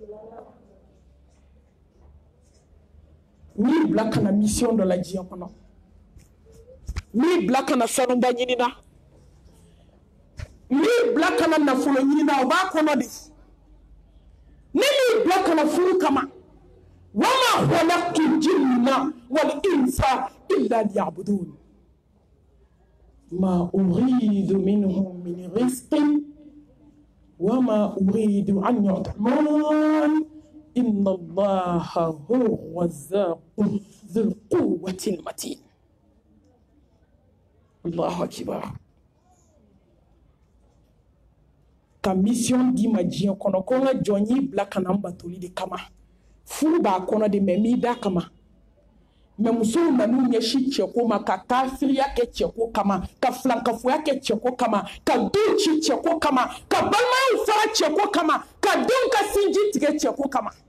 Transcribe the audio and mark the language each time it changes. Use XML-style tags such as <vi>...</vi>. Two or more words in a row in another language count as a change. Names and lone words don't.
<bm>N'i bila ka na mission dɔ la diɲɛ kɔnɔ n'i bila ka na sanuba ɲini na n'i bila ka na nafolo ɲini na o b'a kɔnɔ de. Ne m'i bila ka na furu kama wa</bm> <ar>ما خلقت الجن والإنس إلا ليعبدون ما أريد منهم من رزق وما أريد أن يطعمون إن الله هو الرزاق ذو القوة المتين. الله أكبر.</ar> <bm>Ka mission di ma diɲɛ kɔnɔ ko n ka jɔn y'i bila ka na n batoli de kama furu b'a kɔnɔ de mɛ m'i da kama mɛ musow nan'u ɲɛsin cɛko ma ka kafiriya kɛ cɛko kama ka filankafoya kɛ cɛko kama ka denw ci cɛko kama ka balimayaw fara cɛko kama ka denw ka sinji tigɛ cɛko kama</bm>